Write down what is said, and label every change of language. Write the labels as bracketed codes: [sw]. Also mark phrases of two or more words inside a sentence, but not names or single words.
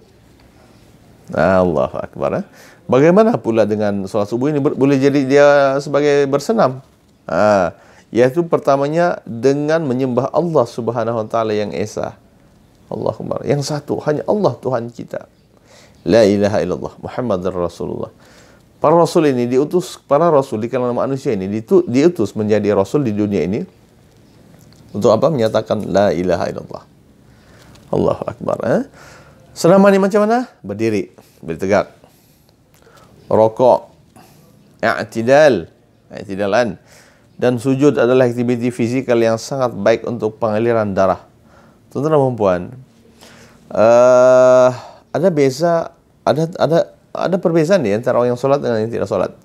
[ar] الله أكبر. [ms] Bagaimana pula dengan solat subuh ini? Boleh jadi dia sebagai bersenam. Yaitu pertamanya dengan menyembah Allah [ar] سبحانه وتعالى [ms] yang esa. Allahumma, yang satu, hanya Allah Tuhan kita. [ar] لا إله إلا الله محمد رسول الله. [ms] Para rasul ini para rasul di kalangan manusia ini diutus menjadi rasul di dunia ini untuk apa? Menyatakan [ar] لا إله إلا الله. الله أكبر. [ms] Senaman ini macam mana? Berdiri tegak. Rokok, i'tidalan. Dan sujud adalah aktiviti fizikal yang sangat baik untuk pengaliran darah. Tuan-tuan dan puan, ada perbezaan di antara orang yang solat dengan yang tidak solat.